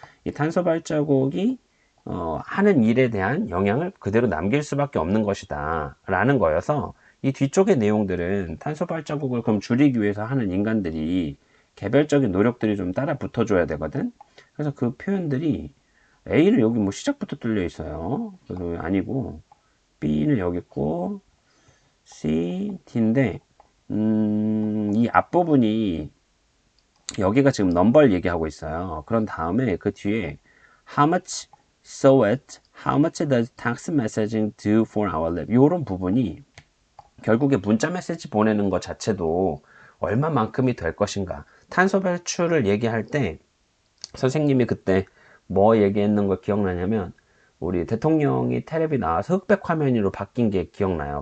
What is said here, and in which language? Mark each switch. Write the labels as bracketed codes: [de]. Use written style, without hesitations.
[ko] 이 탄소 발자국이 하는 일에 대한 영향을 그대로 남길 수밖에 없는 것이다 라는 거여서 이 뒤쪽의 내용들은 탄소 발자국을 그럼 줄이기 위해서 하는 인간들이 개별적인 노력들이 좀 따라 붙어줘야 되거든. 그래서 그 표현들이 A는 여기 뭐 시작부터 뚫려 있어요. 아니고 B는 여기 있고 C, D인데 이 앞부분이 여기가 지금 넘버를 얘기하고 있어요. 그런 다음에 그 뒤에 [en] how much so it, how much does text messaging do for our life? [ko] 이런 부분이 결국에 문자 메시지 보내는 것 자체도 얼마만큼이 될 것인가. 탄소 배출을 얘기할 때 선생님이 그때 뭐 얘기했는 거 기억나냐면 우리 대통령이 텔레비 나와서 흑백 화면으로 바뀐 게 기억나요.